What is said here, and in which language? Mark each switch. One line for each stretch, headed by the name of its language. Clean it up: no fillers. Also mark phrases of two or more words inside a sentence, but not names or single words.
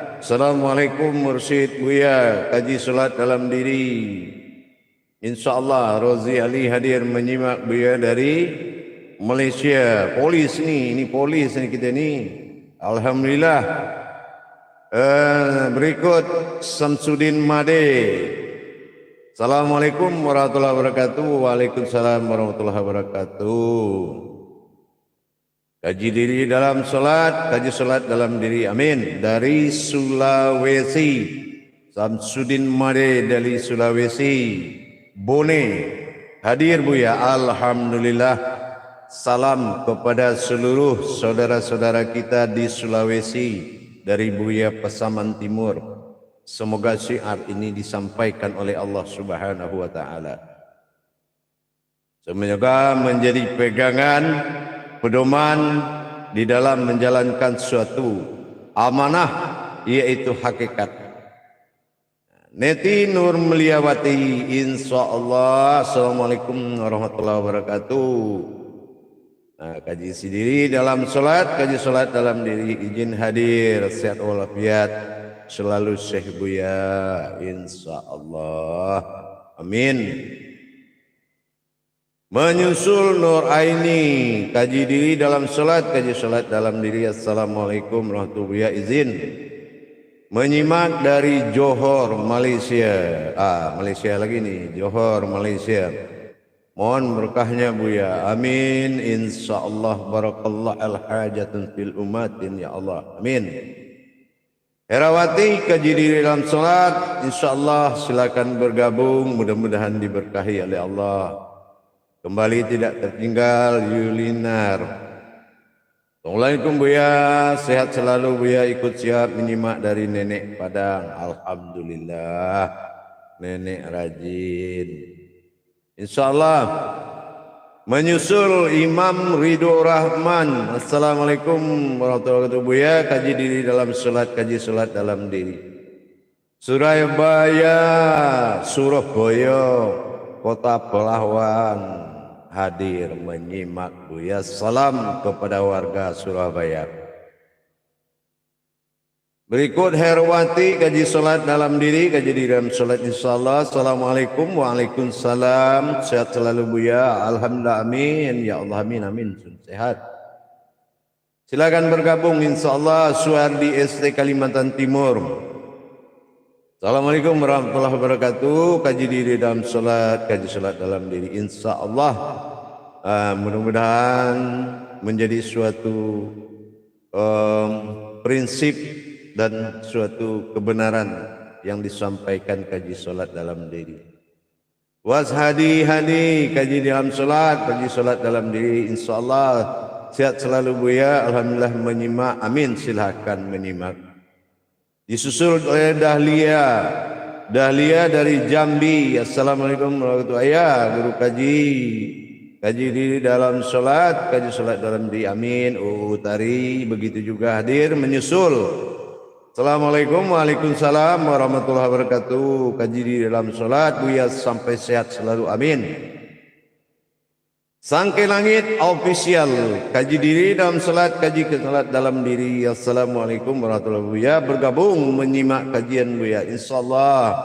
Indonesian: Assalamualaikum Mursyid Buya, kaji solat dalam diri. InsyaAllah Rozi Ali hadir menyimak Buya dari Malaysia. Polis ni, ini polis ni kita ni. Alhamdulillah. Berikut Samsudin Made.
Arabic: السلام عليكم ورحمة الله وبركاته. وعليكم السلام ورحمة الله وبركاته.
Indonesian: Kaji diri dalam solat, kaji solat dalam diri, amin. Dari Sulawesi, Samsudin Made dari Sulawesi, Bone, hadir Buya, alhamdulillah. Salam kepada seluruh saudara-saudara kita di Sulawesi dari Buya Pasaman Timur. Semoga syiar ini disampaikan oleh Allah
Arabic: سبحانه وتعالى.
Indonesian: Semoga menjadi pegangan, pedoman di dalam menjalankan suatu amanah, yaitu hakikat. Neti Nur Meliawati, insyaAllah.
Arabic: السلام عليكم ورحمة الله وبركاته.
Indonesian: Nah, kaji sendiri dalam solat, kaji solat dalam diri, izin hadir, sehat walafiat selalu Syekh Buya, insyaAllah, amin. Menyusul Nur Aini, kaji diri dalam solat, kaji solat dalam diri.
Arabic: السلام عليكم ورحمة الله وبركاته.
Indonesian: Izin menyimak dari Johor, Malaysia. Malaysia lagi nih, Johor, Malaysia. Mohon berkahnya Buya, amin.
Arabic: إن شاء الله بارك الله الحاجة في الأمة، يا الله، آمين.
Indonesian: Herawati, kaji diri dalam solat, InsyaAllah silakan bergabung, mudah-mudahan diberkahi oleh Allah. Kembali tidak tertinggal Yulinar. Assalamualaikum Buya, sehat selalu Buya, ikut siap menyimak dari Nenek Padang. Alhamdulillah, Nenek rajin. InsyaAllah. Menyusul Imam Ridho Rahman.
Arabic: السلام عليكم ورحمة الله وبركاته
Indonesian: Buya, kaji diri dalam solat, kaji solat dalam diri. Surabaya, Surabaya, Kota Pelawan, hadir menyimak Buya. Salam kepada warga Surabaya. Berikut Herwati, kaji solat dalam diri, kaji diri dalam solat insyaAllah.
Arabic: السلام عليكم وعليكم السلام.
Indonesian: Sehat selalu Buya, alhamdulillah, amin. Ya Allah, amin, amin. Sehat. Silakan bergabung insyaAllah. Suardi ST Kalimantan Timur.
Arabic: السلام عليكم ورحمة الله وبركاته.
Indonesian: Kaji diri dalam solat, kaji solat dalam diri, insyaAllah. Mudah-mudahan menjadi suatu prinsip dan suatu kebenaran yang disampaikan kaji solat dalam diri. Washadi hadi, kaji dalam solat, kaji solat dalam diri, insyaAllah. Sehat selalu Buya, alhamdulillah menyimak, amin. Silahkan menyimak. Disusul oleh Dahlia. Dahlia dari Jambi.
Arabic: السلام عليكم ورحمة الله وبركاته.
Indonesian: Guru kaji. Kaji diri dalam solat, kaji solat dalam diri, amin. Utari begitu juga hadir menyusul.
Arabic: السلام عليكم وعليكم السلام ورحمة الله وبركاته.
Indonesian: Kaji diri dalam solat, Buya sampai sehat selalu, amin. Sangke Langit official, kaji diri dalam salat, kaji ke salat dalam diri.
Arabic: السلام عليكم ورحمة الله وبركاته.
Indonesian: Buya bergabung menyimak kajian Buya, insyaallah.